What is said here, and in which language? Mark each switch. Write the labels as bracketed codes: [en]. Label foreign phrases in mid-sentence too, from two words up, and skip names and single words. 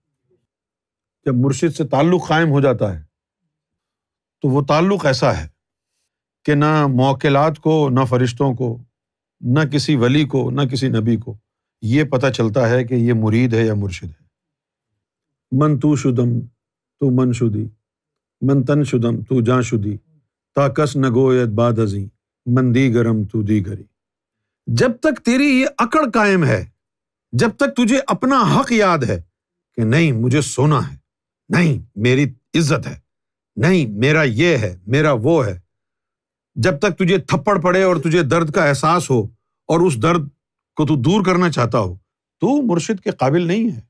[ur] جب مرشد سے تعلق قائم ہو جاتا ہے تو وہ تعلق ایسا ہے کہ نہ موکلات کو، نہ فرشتوں کو، نہ کسی ولی کو، نہ کسی نبی کو یہ پتہ چلتا ہے کہ یہ مرید ہے یا مرشد ہے۔ [fa] من تو شدم تو من شدی، من تن شدم تو جاں شدی، تا کس نہ گوید باد ازیں، من دیگرم تو دیگری۔ [ur] جب تک تیری یہ اکڑ قائم ہے، جب تک تجھے اپنا حق یاد ہے کہ نہیں مجھے سونا ہے، نہیں میری عزت ہے، نہیں میرا یہ ہے، میرا وہ ہے، جب تک تجھے تھپڑ پڑے اور تجھے درد کا احساس ہو اور اس درد کو تو دور کرنا چاہتا ہو، تو مرشد کے قابل نہیں ہے۔